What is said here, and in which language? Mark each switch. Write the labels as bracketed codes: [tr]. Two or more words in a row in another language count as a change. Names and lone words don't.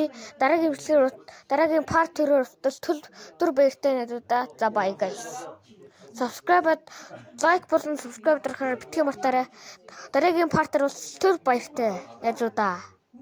[mn] Дараагийн part 2-оор түр баяртай надад. За [en] bye guys. Subscribe like [mn] болон subscribe дарахаар битгий мартаарай. Дараагийн part 2 бол түр баяртай найзуудаа.